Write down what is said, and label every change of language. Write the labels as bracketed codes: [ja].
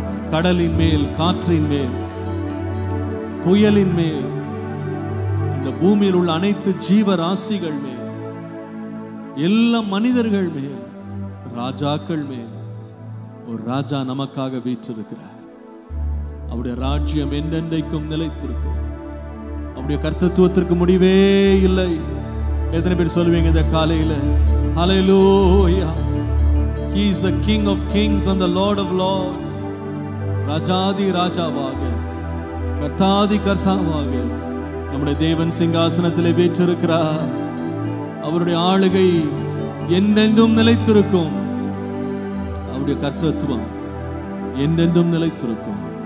[ta] கடலின் மேல், காற்றின் மேல், புயலின் மேல், இந்த பூமியில் உள்ள அனைத்து ஜீவராசிகள் மேல், எல்லா மனிதர்கள் மேல், ராஜாக்கள் மேல் ஒரு ராஜா நமக்காக வீற்றிருக்கிறார். அவருடைய ராஜ்யம் என்றென்றைக்கும் நிலைத்திருக்கும். அவருடைய கர்த்தத்துவத்திற்கு முடிவே இல்லை. எத்தனை பேர் சொல்லுவீங்க இந்த காலையில? ஹல்லேலூயா. [en] He is the King of Kings and the Lord of Lords. [ta] ராஜாதி ராஜாவாக, கர்த்தாதி கர்த்தாவாக நம்முடைய தேவன் சிங்காசனத்திலே வீற்றிருக்கிறார். அவருடைய ஆளுகை என்றென்றும் நிலைத்திருக்கும். அவருடைய கர்த்தத்துவம் என்றென்றும் நிலைத்திருக்கும்.